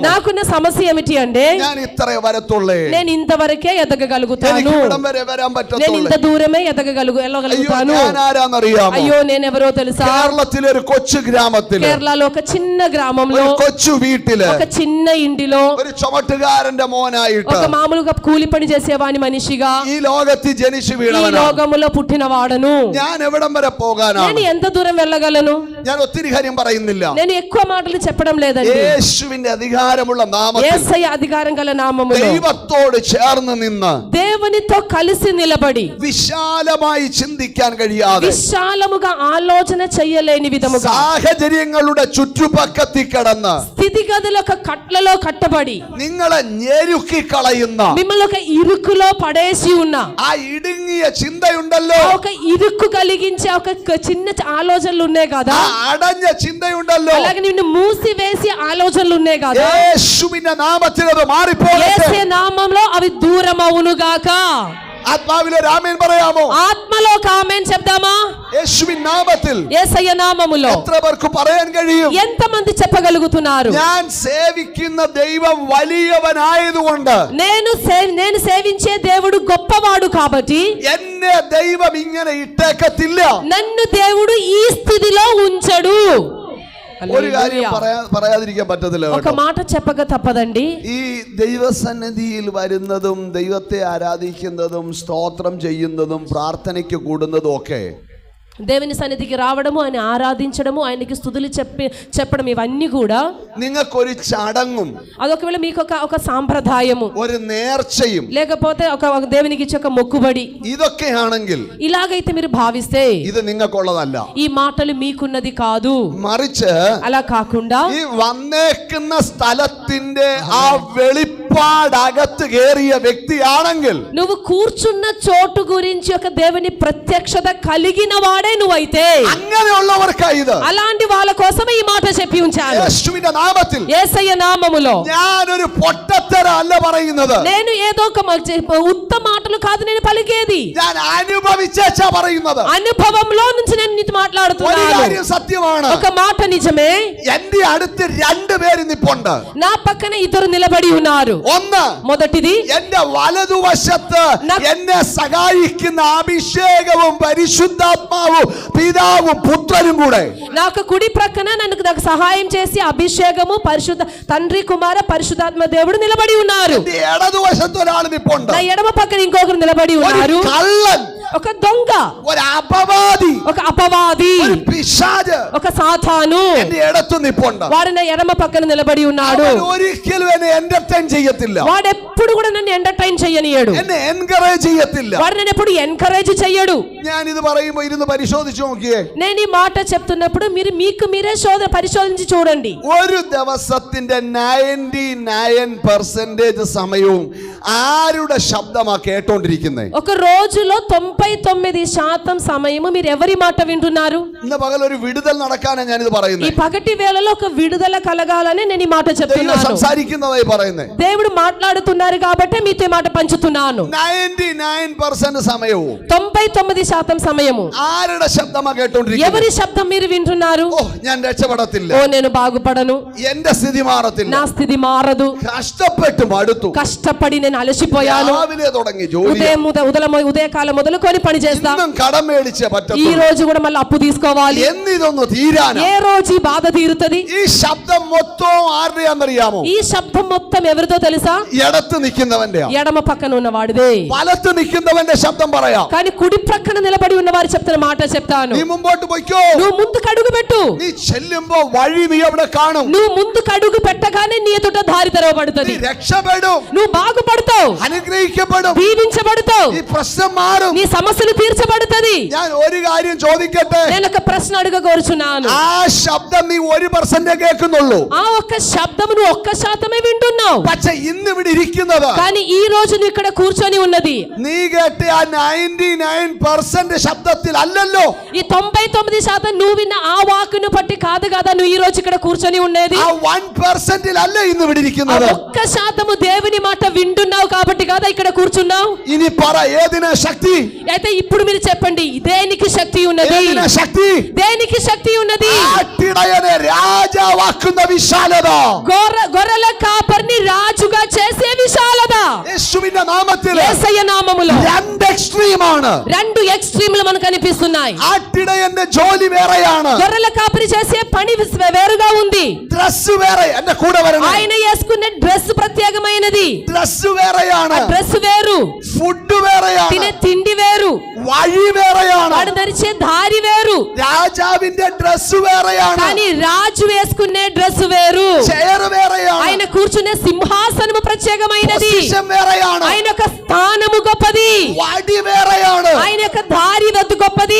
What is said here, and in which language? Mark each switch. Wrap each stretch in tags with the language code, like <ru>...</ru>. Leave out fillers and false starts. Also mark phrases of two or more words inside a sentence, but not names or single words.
<te>నాకున్న సమస్య ఏమిటి అంటే,</te> <ml>ഞാൻ ഇത്രേ വരത്തുള്ളേ.</ml> <te>నేను ఇంతవరకే ఎదగగలుగుతాను.</te> <ml>എനിക്ക് ഇവിടം വരെ വരാൻ</ml> <te>నేను</te> <ml>പറ്റത്തുള്ളേ.</ml> <te>ఇంత దూరమే</te> <ml>അയ്യോ,</ml> <te>వెళ్ళగలుగుతాను.</te> <ml>ഞാൻ ആരാന്നറിയാമോ?</ml> <te>అయ్యో నేనెవరో తెలుసా?</te> <ml>കേരളത്തിലെ ഒരു കൊച്ചു ഗ്രാമത്തില്,</ml> <te>కేరళలో ఒక చిన్న గ్రామంలో,</te> <ml>ഒരു കൊച്ചു വീട്ടില്,</ml> <te>ఒక చిన్న ఇంటిలో,</te> <ml>ഒരു ചുമട്ടുകാരന്റെ മോനായിട്ട്</ml> <te>ఒక మామూలుగా కూలి పని చేసేవాని మనిషిగా</te> <ml>ഈ ലോകത്തിൽ ജനിച്ചു</ml> <te>ఈ</te> <ml>വീണവനാണ്.</ml> <te>లోకములో పుట్టిన వాడను.</te> <ml>ഞാൻ എവിടം വരെ പോകാനാണ്?</ml> <te>నేను ఎంత దూరం వెళ్ళగలను?</te> <ml>ഞാൻ ഒത്തിരി കാര്യം പറയുന്നില്ല.</ml> <te>నేను ఎక్కువ మాటలు చెప్పడం లేదండి.</te> <ml>യേശുവിന്റെ അധികാരമുള്ള നാമത്തിൽ</ml> <te>యేసయ్య అధికారం గల నామములో</te> <ml>ദൈവത്തോട് ചേർന്ന് നിന്ന്</ml> <te>దేవునితో కలిసి నిలబడి</te> <ml>വിശാലമായി ചിന്തിക്കാൻ കഴിയാതെ</ml> <te>విశాలముగా ఆలోచన చేయలేని విధముగా</te> <ml>സാഹചര്യങ്ങളുടെ ചുറ്റുപക്കത്തിൽ കിടന്ന്</ml> <te>స్థితిగతుల ఒక కట్లలో కట్టబడి</te> <ml>നിങ്ങളെ ഞെരുക്കി കളയുന്ന</ml> <te>మిమ్మల్ని ఒక ఇరుకులో పడేసి ఉన్న</te> <ml>ആ ഇടുങ്ങിയ ചിന്തയുണ്ടല്ലോ,</ml> <te>ఒక ఇరుకు కలిగించే ఒక చిన్న ఆలోచనలు ఉన్నాయి కదా,</te> <ml>ആ അടഞ്ഞ ചിന്തയുണ്ടല്ലോ,</ml> <te>అలాగే నిన్ను మూసివేసి ఆలోచనలు ఉన్నాయి కదా,</te> <ml>യേശുവിന്റെ നാമത്തിൽ അത് മാറിപ്പോകട്ടെ.</ml> <te>యేసే నామంలో అవి దూరం అవును గాక.</te> <ml>ആത്മാവിലെ രാമേൻ പറയാമോ?</ml> <te>ఆత్మలో ఒక ఆమేన్ చెప్దామా?</te> <ml>യേശുവിൻ നാമത്തിൽ</ml> <te>యేసయ్య నామములో</te> <ml>എത്ര പേർക്ക് പറയാൻ കഴിയും?</ml> <te>ఎంతమంది చెప్పగలుగుతున్నారు?</te> <ml>ഞാൻ സേവിക്കുന്ന ദൈവം വലിയവനായതുകൊണ്ട്,</ml> <te>నేను సేవించే దేవుడు గొప్పవాడు కాబట్టి</te> <ml>എന്നെ ദൈവം ഇങ്ങനെ ഇട്ടേക്കത്തില്ല.</ml> <te>నన్ను దేవుడు ఈ స్థితిలో ఉంచడు.</te> <ml>ഒരു കാര്യം പറയാതിരിക്കാൻ പറ്റത്തില്ല</ml> <te>ఒక</te> <ml>കേട്ടോ.</ml> <te>మాట చెప్పక తప్పదండి.</te> <ml>ഈ ദൈവസന്നിധിയിൽ വരുന്നതും ദൈവത്തെ ആരാധിക്കുന്നതും സ്തോത്രം ചെയ്യുന്നതും പ്രാർത്ഥനയ്ക്ക് കൂടുന്നതും ഒക്കെ</ml> <te>దేవుని సన్నిధికి రావడము, ఆయన ఆరాధించడము, ఆయనకి స్తుతులు చెప్పడం, ఇవన్నీ కూడా</te> <ml>നിങ്ങൾക്കൊരു ചടങ്ങും</ml> <te>అదొకవేళ మీకు ఒక సాంప్రదాయము,</te> <ml>ഒരു നേർച്ചയും</ml> <te>లేకపోతే ఒక దేవునికి ఇచ్చే ఒక మొక్కుబడి,</te> <ml>ഇതൊക്കെയാണെങ്കിൽ</ml> <te>ఇలాగైతే మీరు భావిస్తే</te> <ml>ഇത് നിങ്ങൾക്കുള്ളതല്ല.</ml> <te>ఈ మాటలు మీకున్నది కాదు.</te> <ml>മറിച്ച്</ml> <te>అలా కాకుండా</te> <ml>ഈ വന്നേക്കുന്ന സ്ഥലത്തിന്റെ ആ വെളിപ്പാടകത്ത് കയറിയ വ്യക്തിയാണെങ്കിൽ,</ml> <te>నువ్వు కూర్చున్న చోటు గురించి ఒక దేవుని ప్రత్యక్షత కలిగిన వాడే నువ్వైతే,</te> <ml>അങ്ങനെയുള്ളവർക്കായി ഇത്.</ml> <te>అలాంటి వాళ్ళ కోసమే ఈ మాట చెప్పి ఉంచాను.</te> <ml>യേശുവിന്റെ നാമത്തിൽ</ml> <te>యేసయ్య నామములో</te> <ml>ഞാനൊരു പൊട്ടത്തരം അല്ല പറയുന്നത്,</ml> <te>నేను ఏదో ఒక ఉత్తమ మాటలు కాదు నేను పలికేది,</te> <ml>ഞാൻ അനുഭവിച്ചാ പറയുന്നത്.</ml> <te>అనుభవంలో నుంచి నేను నీతో</te> <ml>ഒരു</ml> <te>మాట్లాడుతున్నాను.</te> <ml>കാര്യം സത്യമാണ്,</ml> <te>ఒక మాట నిజమే.</te> <ml>എന്റെ അടുത്ത് രണ്ടുപേര് നിപ്പുണ്ട്.</ml> <te>నా పక్కన ఇద్దరు నిలబడి ఉన్నారు.</te> <ml>ഒന്ന്,</ml> <te>మొదటిది</te> <ml>എന്റെ വലതുവശത്ത് എന്നെ സഹായിക്കുന്ന അഭിഷേകവും പരിശുദ്ധാത്മാവും പിതാവും പുത്രനും കൂടെ.</ml> <te>నాకు కుడి ప్రక్కన నాకు సహాయం చేసి అభిషేకము, పరిశుద్ధ తండ్రి, కుమార, పరిశుద్ధాత్మ దేవుడు నిలబడి ఉన్నారు.</te> <ml>എന്റെ ഇടതുവശത്ത് ഒരാൾ നിപ്പുണ്ട്.</ml> <te>నా ఎడమ పక్కన ఇంకొకరు నిలబడి</te> <ml>ഒരു</ml> <te>ఉన్నారు.</te> <ml>കള്ളൻ</ml> <te>ఒక దొంగ,</te> <ml>ഒരു അപവാദി,</ml> <te>ఒక అపవాది,</te> <ml>ഒരു പിശാച്</ml> <te>ఒక సాతాను</te> <ml>എന്റെ ഇടത്തു നിപ്പുണ്ട്.</ml> <te>వాడు నా ఎడమ పక్కన నిలబడి ఉన్నాడు.</te> <ml>അവൻ ഒരിക്കലും എന്നെ എന്റർടൈൻ ചെയ്യത്തില്ല,</ml> <te>వాడు ఎప్పుడు కూడా నన్ను ఎంటర్టైన్ చేయనీయడు,</te> <ml>എന്നെ എൻകറേജ് ചെയ്യത്തില്ല.</ml> <te>వాడు నన్ను ఎప్పుడు ఎంకరేజ్ చెయ్యడు.</te> <ml>ഞാൻ ഇത് പറയുമ്പോ ഇരുന്ന് പരിശോധിച്ചു നോക്കിയേ.</ml> <te>నేను ఈ మాట చెప్తున్నప్పుడు మీరు మీకు మీరే పరిశోధించి చూడండి.</te> <ml>ഒരു ദിവസത്തിന്റെ 99% സമയവും ആരുടെ ശബ്ദമാ കേട്ടോണ്ടിരിക്കുന്നത്?</ml> <te>ఒక రోజులో 99% సమయము మీరు ఎవరి మాట వింటున్నారు?</te> <ml>ഇന്ന് പകൽ ഒരു വിടുതൽ നടക്കാനാണ് ഞാനിത്</ml> <te>ఈ</te> <ml>പറയുന്നത്.</ml> <te>పగటి వేళలో ఒక విడుదల కలగాలని నేను ఈ మాట</te> <ml>ദൈവം</ml> <te>చెప్తున్నాను.</te> <ml>സംസാരിക്കുന്നതായി പറയുന്നത്.</ml> <te>దేవుడు మాట్లాడుతున్నారు కాబట్టి మీతో ఈ మాట పంచుతున్నాను.</te> <ml>99% സമയവും</ml> <te>99% సమయము</te> <ml>ആരുടെ ശബ്ദമാ കേട്ടോണ്ടിരിക്കുന്നത്?</ml> <te>ఎవరి శబ్దం మీరు వింటున్నారు?</te> <ml>ഓ, ഞാൻ രക്ഷപ്പെടത്തില്ല,</ml> <te>ఓ నేను బాగుపడను,</te> <ml>എന്റെ സ്ഥിതി മാറത്തില്ല,</ml> <te>నా స్థితి మారదు,</te> <ml>കഷ്ടപ്പെട്ട് മടുത്തു,</ml> <te>కష్టపడి నేను అలసిపోయాను,</te> <ml>രാവിലെ തുടങ്ങി ജോലി,</ml> <te>ఉదయకాలం మొదలుకొని పని చేస్తా,</te> <ml>ഇന്നും കടം മേടിച്ചേ</ml> <te>ఈ</te> <ml>പറ്റത്തുള്ളൂ,</ml> <te>రోజు కూడా మళ్ళీ అప్పు తీసుకోవాలి,</te> <ml>എന്നിതൊന്ന് തീരാനാ.</ml> <te>ఏ రోజు ఈ బాధ తీరుతుంది?</te> <ml>ഈ ശബ്ദം മൊത്തം ആരുടെയാണെന്നറിയാമോ?</ml> <te>ఈ శబ్దం మొత్తం ఎవరితో తెలుసా?</te> <ml>ഇടത്ത് നിൽക്കുന്നവന്റെ.</ml> <te>ఎడమ పక్కన ఉన్న వాడిదే.</te> <ml>വലത്ത് നിൽക്കുന്നവന്റെ ശബ്ദം പറയാം.</ml> <te>కానీ కుడి ప్రక్కన నిలబడి ఉన్న వారు చెప్తున్న మాట చెప్తాను.</te> <ml>നീ മുമ്പോട്ട് പോയിക്കോ,</ml> <te>నువ్వు ముందుకు అడుగు పెట్టు,</te> <ml>നീ ചെല്ലുമ്പോ വഴി നീ അവിടെ കാണും,</ml> <te>నువ్వు ముందుకు అడుగు పెట్టగానే నీ ఎదుట దారి</te> <ml>നീ</ml> <te>తెరవబడుతుంది,</te> <ml>രക്ഷപ്പെടും,</ml> <te>నువ్వు బాగుపడతావు,</te> <ml>അനുഗ്രഹിക്കപ്പെടും,</ml> <te>దీవించబడతావు,</te> <ml>ഈ പ്രശ്നം മാറും.</ml> <te>నీ సమస్యలు తీర్చబడుతుంది.</te> <ml>ഞാൻ ഒരു കാര്യം ചോദിക്കട്ടെ,</ml> <te>నేను ఒక ప్రశ్న అడగగోరుచున్నాను.</te> <ml>ആ ശബ്ദം നീ 1% കേൾക്കുന്നുള്ളൂ,</ml> <te>ఆ ఒక్క శబ్దము నువ్వు 1% వింటున్నావు,</te> <ml>പക്ഷെ ഇന്ന് ഇവിടെ ഇരിക്കുന്നത്</ml> <te>కానీ ఈ రోజు నువ్వు ఇక్కడ కూర్చొని ఉన్నది</te> <ml>നീ കേട്ട ആ 99% ശബ്ദത്തിൽ അല്ലല്ലോ,</ml> <te>ఈ 99% నువ్వు విన్న ఆ వాక్కును బట్టి కాదు కదా నువ్వు ఈ రోజు ఇక్కడ కూర్చొని ఉండేది.</te> <ml>ആ 1% അല്ല ഇന്ന് ഇവിടെ</ml> <te>ఆ</te> <ml>ഇരിക്കുന്നത്.</ml> <te>1% దేవుని మాట వింటున్నావు కాబట్టి కాదా ఇక్కడ కూర్చున్నావు.</te> <ml>ഇനി പറ, ഏതിനാ శക്തി?</ml> <te>అయితే ఇప్పుడు మీరు చెప్పండి, దేనికి శక్తి ఉన్నది?</te> <ml>ഏതിനാ ശക്തി?</ml> <te>దేనికి శక్తి ఉన్నది?</te> <ml>ആട്ടിടയനെ രാജാവാക്കുന്ന വിശാലത,</ml> <te>గొర్రెల కాపరిని రాజుగా చేసే విశాలత</te> <ml>യേശുവിന്റെ നാമത്തിൽ</ml> <te>యేసయ్య నామములో.</te> <ml>രണ്ട് എക്സ്ട്രീമാണ്.</ml> <te>రెండు ఎక్స్ట్రీమ్లు మనకు కనిపిస్తున్నాయి.</te> <ml>ആട്ടിടയന്റെ ജോലി വേറെയാണ്,</ml> <te>గొర్రెల కాపరి చేసే పని వేరుగా ఉంది,</te> <ml>ഡ്രസ് വേറെ. എന്റെ കൂടെ വരണം.</ml> <te>ఆయన వేసుకునే డ్రెస్ ప్రత్యేకమైనది,</te> <ml>ഡ്രസ് വേറെയാണ്,</ml> <te>డ్రెస్ వేరు,</te> <ml>ഫുഡ് വേറെയാണ്,</ml> <te>తినే తిండి వేరు,</te> <ml>വഴി വേറെയാണ്,</ml> <te>వాడు ధరించే దారి వేరు.</te> <ml>രാജാവിന്റെ ഡ്രസ് വേറെയാണ്,</ml> <te>కానీ రాజు వేసుకునే డ్రెస్ వేరు,</te> <ml>ചെയർ വേറെയാണ്,</ml> <te>ఆయన కూర్చునే సింహాసనము ప్రత్యేకమైనది,</te> <ml>പൊസിഷൻ വേറെയാണ്,</ml> <te>ఆయన యొక్క స్థానము గొప్పది,</te> <ml>വടി വേറെയാണ്.</ml> <te>ఆయన యొక్క దారి వద్దు గొప్పది.</te>